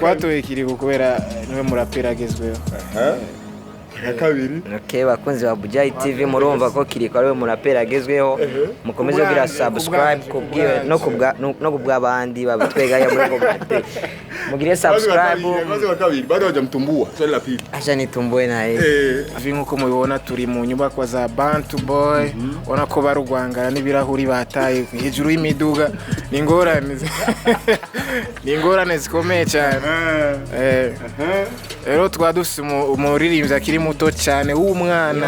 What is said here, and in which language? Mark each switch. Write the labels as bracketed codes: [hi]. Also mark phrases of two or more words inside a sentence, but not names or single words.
[rn] Twatoye Kiriku kubera niwe murapera agezweho. Kabiri. Okay, bakunzi ba Buja Hit TV murumva ko Kiriku ariwe murapera agezweho. Mukomeze kugira subscribe kubwiwe no kubw'abandi babitwegaya muri komite. Mugire subscribe. Kabiri. [sw] Bado hajamtumbua. Swali la pili. Acha nitumbuwe naye. [rn] Avi nkuko mubibona turi mu nyubako za Bantu Boy. Ona ko barugwangara n'ibirahuri bataye hejuru y'imiduga. Ni ingorane zikomeye cyane. Rero twadufise umuririmbyi akiri muto cyane w'umwana.